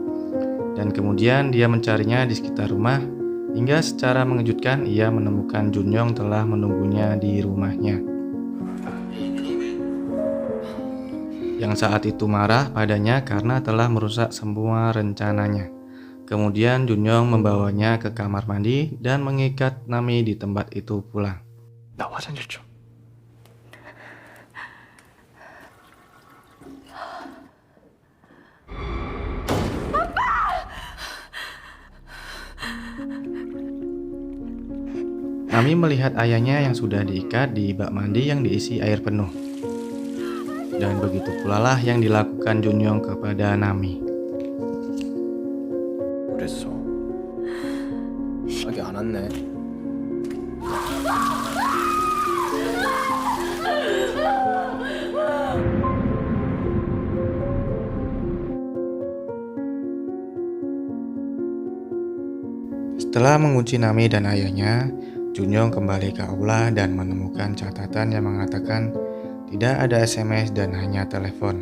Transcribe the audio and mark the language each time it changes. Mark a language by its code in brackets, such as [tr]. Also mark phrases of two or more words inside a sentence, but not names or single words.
[id] Dan kemudian dia mencarinya di sekitar rumah, hingga secara mengejutkan ia menemukan Junyong telah menunggunya di rumahnya. Yang saat itu marah padanya karena telah merusak semua rencananya. Kemudian Junyong membawanya ke kamar mandi dan mengikat Nami di tempat itu pula. [ko] 나 화장실 좀. [id] Nami melihat ayahnya yang sudah diikat di bak mandi yang diisi air penuh. Dan begitu pula lah yang dilakukan Junyong kepada Nami. [ko] 그랬어. 자기 안 왔네. [id] Setelah mengunci Nami dan ayahnya, Junyong kembali ke aula dan menemukan catatan yang mengatakan tidak ada SMS dan hanya telepon.